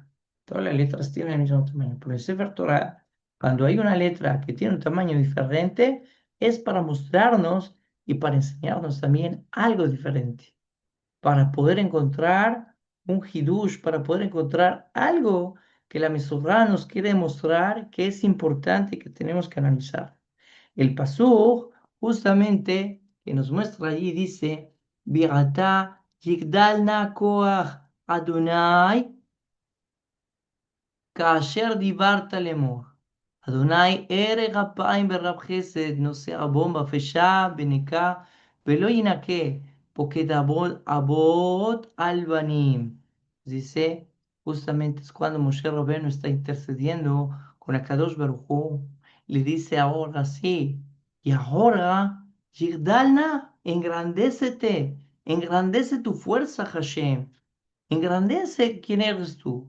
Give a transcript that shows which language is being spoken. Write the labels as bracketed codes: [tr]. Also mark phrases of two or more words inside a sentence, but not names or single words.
[es] Todas las letras tienen el mismo tamaño. Pero en Sefer Torah, cuando hay una letra que tiene un tamaño diferente, es para mostrarnos y para enseñarnos también algo diferente. Para poder encontrar un hidush, para poder encontrar algo que la Mesorá nos quiere mostrar que es importante y que tenemos que analizar. El pasuk justamente que nos muestra allí dice, [he] ועתה יגדל נא כח אדני כאשר דיברת לאמור. אדוני הרג אפיים ברב חסד, נושא עוון בפשע בנקה, ולא ינקה, פוקד אבות על בנים. [es] Dice, justamente es cuando Moshe Rabbeinu está intercediendo con [he] הקדוש ברוך הוא, [es] le dice ahora sí, y ahora, Yigdalna, engrandécete, engrandece tu fuerza, Hashem, engrandece quién eres tú.